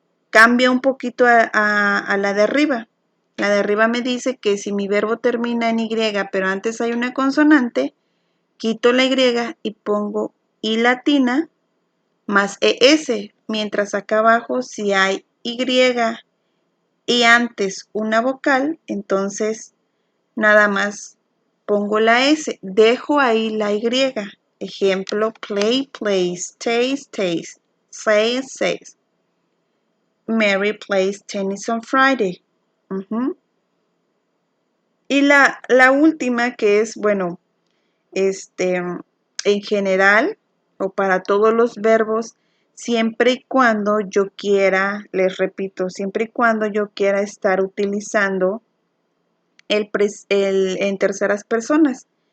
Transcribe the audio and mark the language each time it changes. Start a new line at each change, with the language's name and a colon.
Spanish: Cambia un poquito a la de arriba. La de arriba me dice que si mi verbo termina en Y, pero antes hay una consonante, quito la Y y pongo I latina más ES. Mientras acá abajo, si hay Y y antes una vocal, entonces nada más pongo la S. Dejo ahí la Y. Ejemplo,
English: play, plays, taste, taste, say, says. Mary plays tennis on Friday.
Spanish: Y la última que es, bueno, en general o para todos los verbos, siempre y cuando yo quiera, les repito, siempre y cuando yo quiera estar utilizando en terceras personas.